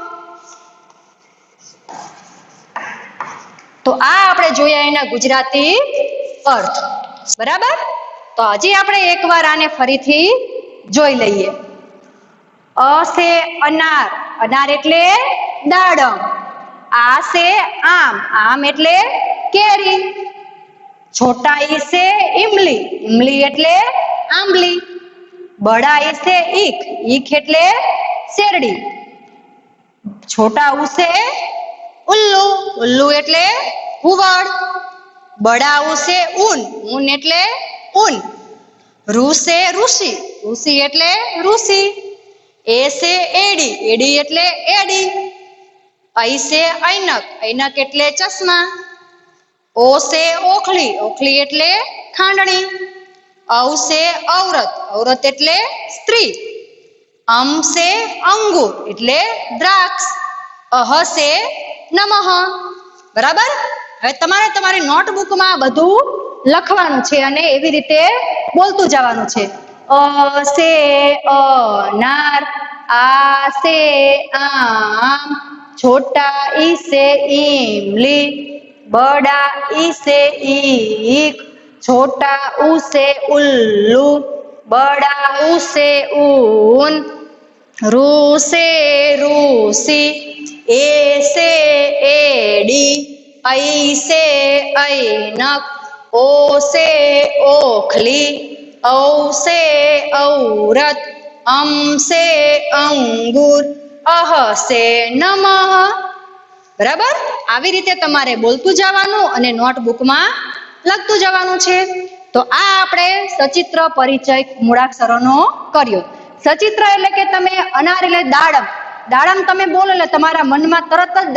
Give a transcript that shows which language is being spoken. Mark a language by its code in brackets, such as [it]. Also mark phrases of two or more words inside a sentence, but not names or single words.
[gu] તો આ આપણે જોયા એના ગુજરાતી અર્થ, બરાબર? તો હજી આપણે એકવાર આને ફરીથી જોઈ લઈએ। અ છે અનાર। અનાર એટલે દાડમ। આ છે આમ। આમ એટલે કેરી। [hi] छोटा ई से इमली। इमली [gu] એટલે આંબલી। [hi] बड़ा ई से ईख। ईख [gu] એટલે શેરડી। [hi] छोटा ऊ से उल्लू। उल्लू [gu] એટલે ઘુવડ। [hi] बड़ा ऊ से ऊन। ऊन એટલે ऊन। रू से ऋषि। ઋષિ એટલે ઋષિ। ए से एडी। એડી એટલે એડી। ऐ से ऐनक। ऐनक [gu] એટલે ચશ્મા। [hi] ओ से ओखली। ઓખલી [gu] એટલે ખાંડણી। [hi] औ से औरत। औरत [gu] એટલે સ્ત્રી। [hi] अम से अंगूर [gu] એટલે દ્રાક્ષ। [hi] अह से नमः। બરાબર? [gu] હવે તમારે તમારી નોટબુકમાં બધું લખવાનું છે અને એવી રીતે બોલતું જવાનું છે। [hi] अ से अनार। आ से आम। छोटा ई से इमली। बड़ा ई से ईख। छोटा ऊ से उल्लू। बड़ा ऊ से ऊन। रू से ऋषि। ए से एडी। ऐ से ऐनक। ओ से ओखली। औ से औरत। अम से अंगूर। अह से नमः। [gu] बराबर આવી રીતે તમારે બોલતું જવાનું અને નોટબુકમાં લખતું જવાનું છે તો આ આપણે સચિત્ર પરિચય મૂળાક્ષરોનો કર્યો સચિત્ર એટલે કે તમે અનાર એટલે દાડમ દાડમ તમે બોલો એટલે તમારા મનમાં તરત જ